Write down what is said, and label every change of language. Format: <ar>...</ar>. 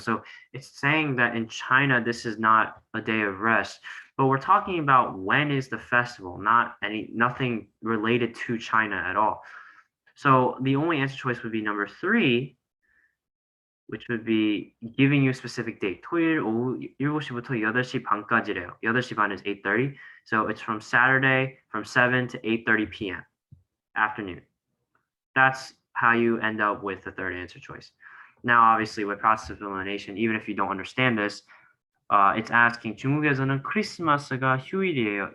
<en>So it's saying that in China this is not a day of rest, but we're talking about when is the festival, nothing related to China at all. So the only answer choice would be number 3, which would be giving you a specific date.</en> <ko>토요일 오후 7시부터 8시 반까지래요. 8시 반</ko> <en>is 8:30. So it's from Saturday from 7 to 8:30 p.m. afternoon. That's how you end up with the third answer choice. Now, obviously, with process of elimination, even if you don't understand this, it's asking</en> <ko>중국에서는 크리스마스가 휴일이에요.</ko>